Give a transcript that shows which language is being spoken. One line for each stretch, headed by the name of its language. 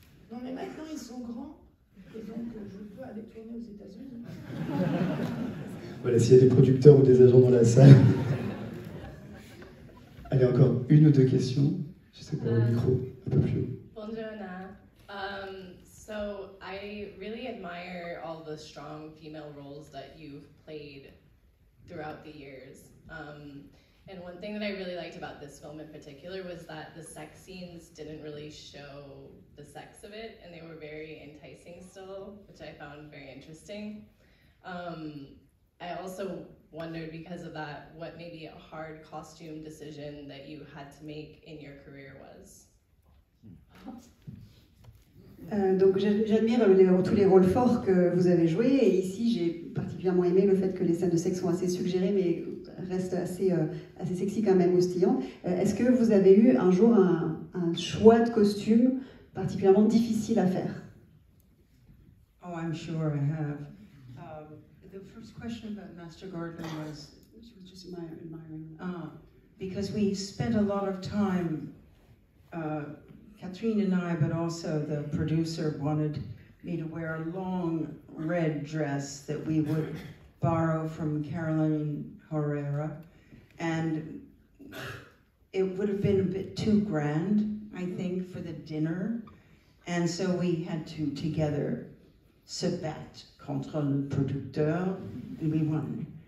French: Non mais maintenant ils sont grands et donc je peux aller tourner aux États-Unis. Voilà, s'il y a des producteurs ou des agents dans la salle. Allez, encore une ou 2 questions. Je sais pas, au micro, un peu plus haut. Bonjour Anna.
English: So I really admire all the strong female roles that you've played throughout the years. And one thing that I really liked about this film in particular was that the sex scenes didn't really show the sex of it, and they were very enticing still, which I found very interesting. I also wondered, because of that, what maybe a hard costume decision that you had to make in your career was.
French: Donc j'admire tous les rôles forts que vous avez joués, et ici j'ai particulièrement aimé le fait que les scènes de sexe sont assez suggérées mais restent assez sexy quand même, houstillantes. Est-ce que vous avez eu un jour un choix de costume particulièrement difficile à faire?
English: Oh, I'm sure I have. The first question about Master Gordon was She was just admiring. Because we spent a lot of time, Catherine and I, but also the producer wanted me to wear a long red dress that we would borrow from Caroline Herrera, and it would have been a bit too grand, I think, for the dinner, and so we had to together
French: se battre contre le producteur,
English: and we won.